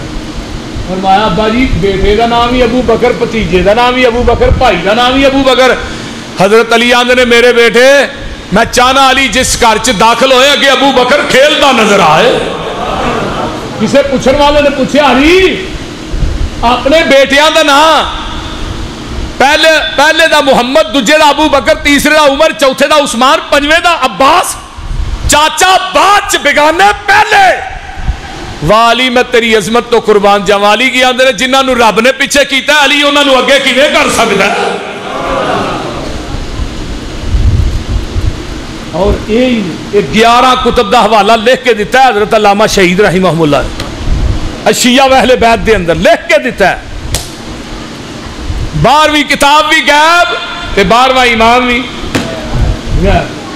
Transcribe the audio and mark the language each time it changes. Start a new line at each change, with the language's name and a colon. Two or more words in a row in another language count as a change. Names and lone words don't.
Punjabi: فرمایا ابا جی بیٹے دا نام ہی ابو بکر, بھتیجے دا نام ہی ابو بکر, بھائی دا نام ہی ابو بکر. حضرت علی آندے نے میرے بیٹے میں چاہنا علی جس گھر چ داخل ہوئے کہ ابو بکر کھیلتا نظر آئے. کسے پوچھن والے نے پوچھا علی اپنے بیٹیاں دا نام پہلے دا محمد، دوجے دا ابو بکر، تیسرے دا عمر، چوتھے دا عثمان، پنجویں دا عباس، چاچا بعد چ بیگانے پہلے. والی میں تیری عظمت تو قربان جاواں. علی کی آندے جنہاں نو رب نے پیچھے کیتا ہے علی انہاں نو اگے کیویں کر سکدا ہے؟ اور یہ 11 کتب دا حوالہ لکھ کے دیتا ہے حضرت علامہ شہید
Arabic: رحمہ اللہ
Punjabi: اشیاء اہل بیت دے اندر لکھ کے دیتا ہے. 12ویں کتاب بھی غائب تے 12واں امام بھی غائب.